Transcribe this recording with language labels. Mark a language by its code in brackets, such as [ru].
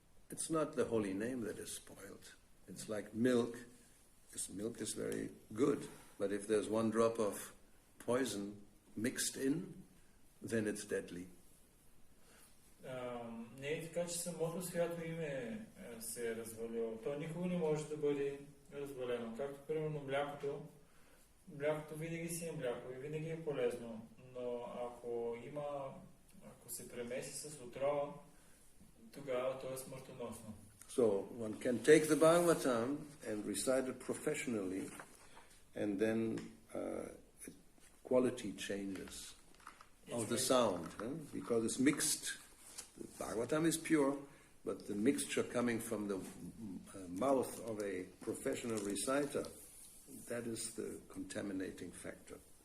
[en] It's not the holy name that is spoiled. It's like milk. Milk is very good, but if there's one drop of poison mixed in, then it's deadly. [bg] Не е така, че самото свято име се е развалило. То никога не може да бъде развалено. Както примерно млякото. Млякото винаги си е мляко и винаги е полезно. Но ако се премеси с отрова, тогава то е смъртоносно. [en] So one can take the Bhagavatam and recite it professionally, and then quality changes of the sound, because it's mixed. The Bhagavatam is pure, but the mixture coming from the mouth of a professional reciter, that is the contaminating factor.